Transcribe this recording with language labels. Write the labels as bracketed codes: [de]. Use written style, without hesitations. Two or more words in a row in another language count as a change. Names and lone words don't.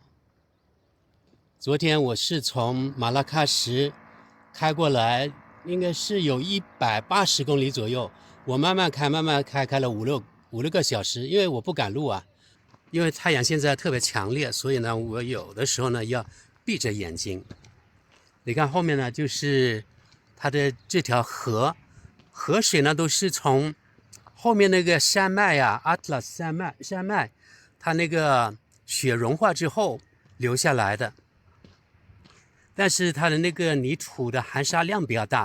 [zh] 昨天我是從馬拉喀什開過來，應該是有180公里左右，我慢慢開，開了五六個小時，因為我不趕路啊，因為太陽現在特別強烈，所以呢，我有的時候呢要閉着眼睛。你看後面呢就是它的這條河水呢都是從後面那個山脈呀，阿特拉斯山脈，它那個雪融化之後流下來的。但是它的那個泥土的含沙量比較大。